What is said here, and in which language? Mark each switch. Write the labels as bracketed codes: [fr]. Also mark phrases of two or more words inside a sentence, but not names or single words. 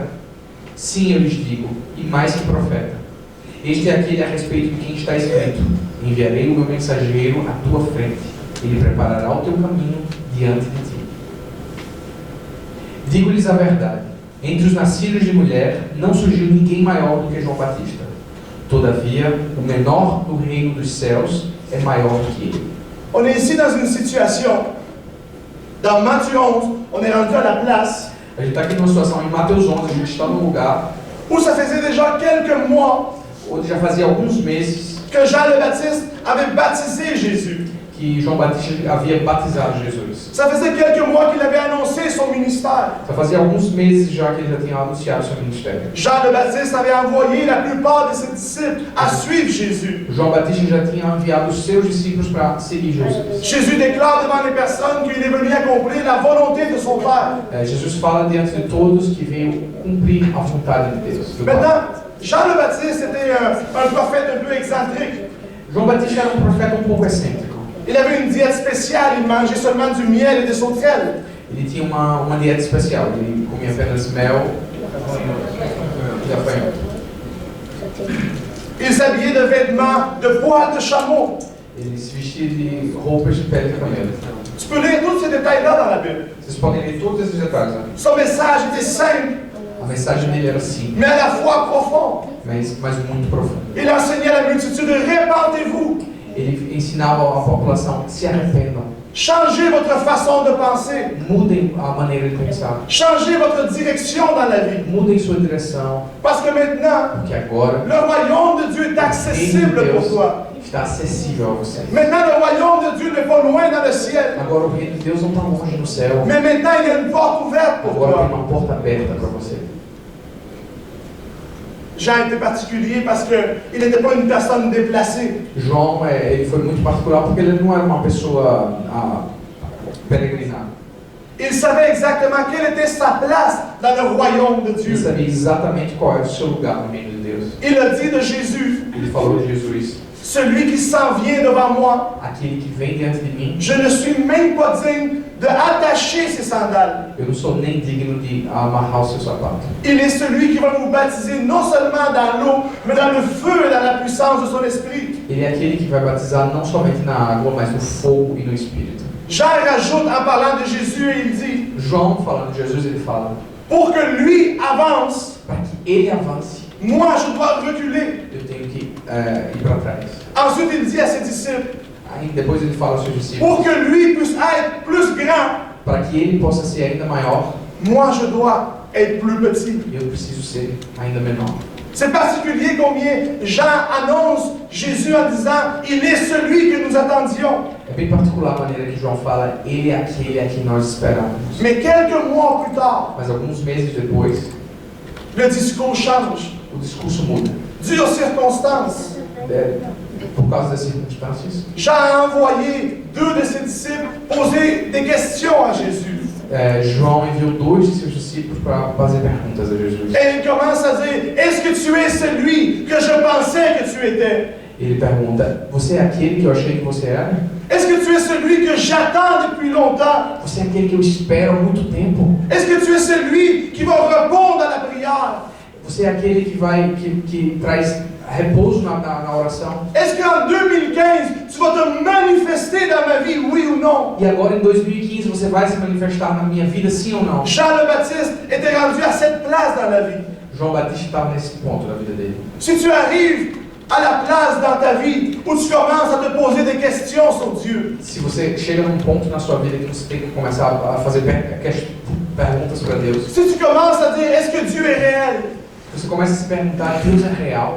[pt] Sim, eu lhes digo, e mais que profeta. Este é aquele a respeito de quem está escrito: enviarei o meu mensageiro à tua frente, ele preparará o teu caminho diante de ti. Digo-lhes a verdade, entre os nascidos de mulher não surgiu ninguém maior do que João Batista. Todavia, o menor do reino dos céus é maior do que ele. [fr] On est ici dans une situation, dans Matthieu 11, on est rendu à la place [pt] A gente está aqui numa situação em Mateus 11, a gente está num lugar [fr] où ça faisait déjà quelques mois [pt] onde já fazia alguns meses [fr] que Jean le Baptiste avait baptisé Jésus. [pt] que João Batista havia batizado Jesus. [fr] Ça faisait quelques mois qu'il avait annoncé son ministère. [pt] Já fazia alguns meses já que ele já tinha anunciado seu ministério. [fr] Jean le Baptiste avait envoyé la plupart de ses disciples à suivre Jésus. [pt] João Batista já tinha enviado os seus discípulos para seguir Jesus. [fr] Jésus déclare devant les personnes qu'il est venu accomplir la volonté de son Père. [pt] Jesus fala diante de todos que veio cumprir a vontade de Deus. do Pai. [fr] Maintenant, Jean le Baptiste était un prophète un peu excentrique. [pt] João Batista era um profeta um pouco excêntrico. [fr] Il avait une diète spéciale, il mangeait seulement du miel et des sauterelles. [pt] Ele tinha uma dieta especial. Ele comia apenas mel e gafanhoto. [fr] Il s'habillait de vêtements de poils de chameau. [pt] Ele se vestia de roupas de pele de camelo. [fr] Tu peux lire tous ces détails-là dans la Bible. [pt] Vocês podem ler todos esses detalhes. Né? [fr] Son message était simple, [pt] A mensagem dele era simples, [fr] mais à la fois profond. [pt] mas muito profunda. [fr] Il enseignait à la multitude, répentez-vous, [pt] Ele ensinava a população: se arrependam, [fr] changez votre façon de penser, [pt] mudem a maneira de pensar, [fr] changez votre direction dans la vie. [pt] mudem sua direção, [fr] Parce que maintenant, [pt] porque agora [fr] le royaume de Dieu est [pt] o reino de [fr] accessible pour [pt] Deus [fr] toi. [pt] está acessível a você. [fr] Maintenant, le royaume de Dieu n'est pas loin dans le ciel. [pt] Agora o reino de Deus não está longe no céu. [fr] Mais maintenant, il y a une porte ouverte pour [pt] Agora tem [fr] toi. [pt] uma porta aberta para você. [fr] Jean était particulier parce qu'il n'était pas une personne déplacée. [pt] João, ele foi muito particular porque ele não era uma pessoa peregrinada. [fr] Il savait exactement quelle était sa place dans le royaume de [pt] Ele [fr] Dieu. [pt] sabia exatamente qual era o seu lugar no reino de Deus. [fr] Il a dit de Jésus, [pt] Ele falou de Jesus: [fr] celui qui s'en vient devant moi, [pt] aquele que vem diante de mim, [fr] je ne suis même pas digne de attacher ses sandales. [pt] eu não sou nem digno de amarrar o seu sapato. [fr] Il est celui qui va vous baptiser non seulement dans l'eau, mais dans le feu et dans la puissance de son esprit. [pt] Ele é aquele que vai batizar não somente na água, mas no fogo e no Espírito. [fr] Jean rajoute en parlant de Jésus et il dit, [pt] João, falando de Jesus, ele fala: [fr] pour que lui avance, [pt] para que ele avance, [fr] moi je dois reculer. [pt] eu tenho que ir para trás. [fr] Ensuite il dit à ses disciples, [pt] Aí depois ele fala aos seus discípulos: [fr] pour que lui puisse être plus grand, [pt] para que ele possa ser ainda maior, [fr] moi je dois être plus petit. [pt] eu preciso ser ainda menor. [fr] C'est particulier combien Jean annonce Jésus en disant, il est celui que nous attendions. [pt] É bem particular a maneira que João fala: ele é aquele a quem nós esperamos. [fr] Mais quelques mois plus tard, [pt] Mas alguns meses depois, [fr] le discours change. [pt] o discurso muda. [fr] Dû aux circonstances, [pt] Por causa das circunstâncias, [fr] Jean a envoyé 2 de ses disciples poser des questions à Jésus. [pt] João enviou 2 de seus discípulos para fazer perguntas a Jesus. [fr] Et il commence à dire, est-ce que tu es celui que je pensais que tu étais? [pt] Ele pergunta: você é aquele que eu achei que você era? [fr] Est-ce que tu es celui que j'attends depuis longtemps? [pt] Você é aquele que eu espero há muito tempo? [fr] Est-ce que tu es celui qui va répondre à la prière? [pt] Você é aquele que traz repouso na oração? [fr] Est-ce qu'en 2015, tu vas te manifester dans ma vie, oui ou non? [pt] E agora em 2015 você vai se manifestar na minha vida, sim ou não? [fr] Jean le Baptiste était rendu à cette place dans la vie. [pt] João Batista estava nesse ponto da vida dele. [fr] Si tu arrives à la place dans ta vie où tu commences à te poser des questions sur Dieu, [pt] Se você chega num ponto na sua vida que você tem que começar a fazer perguntas para Deus, [fr] si tu commences à dire, est-ce que Dieu est réel? [pt] você começa a se perguntar: Deus é real?